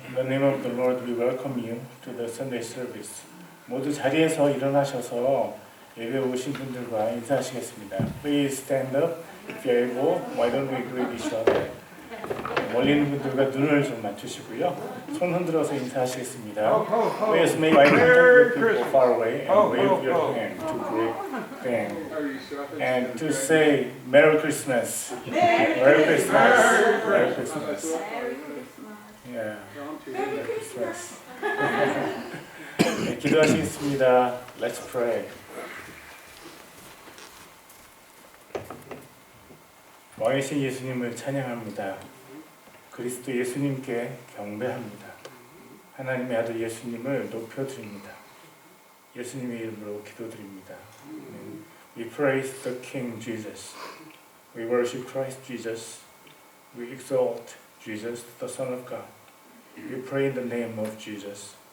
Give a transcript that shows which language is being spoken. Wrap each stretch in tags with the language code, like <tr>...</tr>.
<en>In the name of the Lord, we welcome you to the Sunday service.</en> <ko>모두 자리에서 일어나셔서 예배 오신 분들과 인사하시겠습니다.</ko> <en>Please stand up. If you're able, why don't we greet each other?</en> <ko>멀리 있는 분들과 눈을 좀 맞추시고요. 손 흔들어서 인사하시겠습니다.</ko> <en>Please make eye contact with people far away and wave your hand to greet them. And to say Merry Christmas. Merry Christmas. Merry Christmas. Yeah. Merry Christmas.</en> <ko>네, 기도하시겠습니다.</ko> <en>Let's pray.</en> <ko>왕이신 예수님을 찬양합니다. 그리스도 예수님께 경배합니다. 하나님의 아들 예수님을 높여드립니다. 예수님의 이름으로 기도드립니다.</ko> <en>We praise the King Jesus. We worship Christ Jesus. We exalt Jesus, the Son of God. We pray in the name of Jesus.</en>